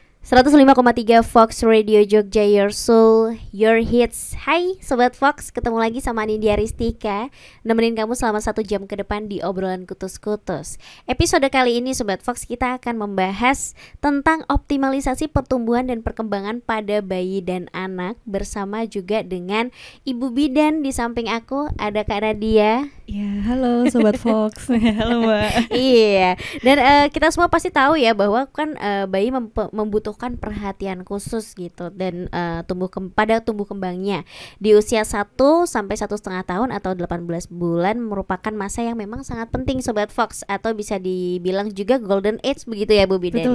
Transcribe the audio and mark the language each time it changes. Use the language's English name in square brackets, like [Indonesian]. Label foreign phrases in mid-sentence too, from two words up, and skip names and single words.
[English] 105,3 Fox Radio Jogja, your soul, your hits. [Indonesian] Hai Sobat Fox, ketemu lagi sama Nindya Ristika, nemenin kamu selama 1 jam ke depan di obrolan kutus-kutus. Episode kali ini Sobat Fox, kita akan membahas tentang optimalisasi pertumbuhan dan perkembangan pada bayi dan anak, bersama juga dengan Ibu Bidan. Di samping aku ada Kak Nadia. Ya, halo Sobat Fox. Halo Mbak. Iya, dan kita semua pasti tahu ya bahwa kan bayi membutuhkan perhatian khusus gitu, dan pada tumbuh kembangnya di usia 1 sampai 1,5 tahun atau 18 bulan merupakan masa yang memang sangat penting Sobat Fox, atau bisa dibilang juga [English] golden age [Indonesian] begitu ya Bu Bidan.